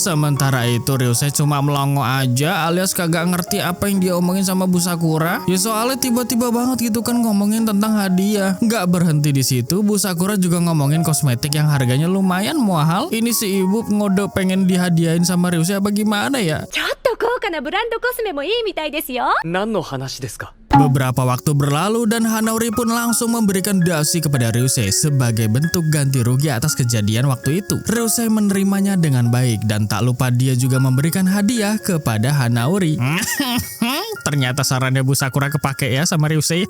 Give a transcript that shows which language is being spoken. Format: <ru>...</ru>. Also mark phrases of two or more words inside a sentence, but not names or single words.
<id>Sementara itu Ryusei cuma melongo aja alias kagak ngerti apa yang dia omongin sama Bu Sakura. Ya soalnya tiba-tiba banget gitu kan ngomongin tentang hadiah. Nggak berhenti di situ, Bu Sakura juga ngomongin kosmetik yang harganya lumayan mahal. Ini si ibu ngode pengen dihadiahin sama Ryusei apa gimana ya?</id> <ja>ちょっと高価なブランドコスメもいいみたいですよ。何の話ですか?</ja> <id>Beberapa waktu berlalu dan Hanaori pun langsung memberikan dasi kepada Ryusei sebagai bentuk ganti rugi atas kejadian waktu itu. Ryusei menerimanya dengan baik dan tak lupa dia juga memberikan hadiah kepada Hanaori. Ternyata sarannya Bu Sakura kepake ya sama Ryusei.</id>